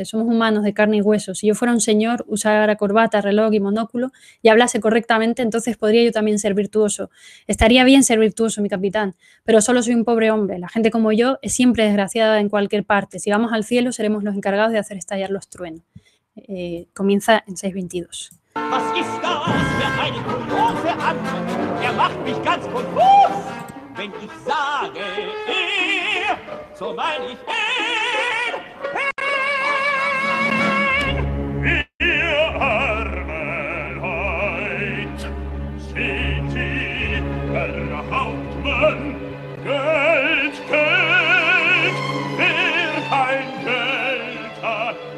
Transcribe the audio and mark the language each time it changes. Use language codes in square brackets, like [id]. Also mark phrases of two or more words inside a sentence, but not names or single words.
[es] Somos humanos de carne y hueso. Si yo fuera un señor, usara corbata, reloj y monóculo y hablase correctamente, entonces podría yo también ser virtuoso. Estaría bien ser virtuoso, mi capitán, pero solo soy un pobre hombre. La gente como yo es siempre desgraciada en cualquier parte. Si vamos al cielo, seremos los encargados de hacer estallar los truenos. Comienza en 6:22. [de] Was ist das für eine kuriose Antwort? Macht mich ganz konfus. Wenn ich sage, so meine ich ihr arme Leid, seht Sie, Herr Hauptmann, Geld, Geld, wer kein Geld hat.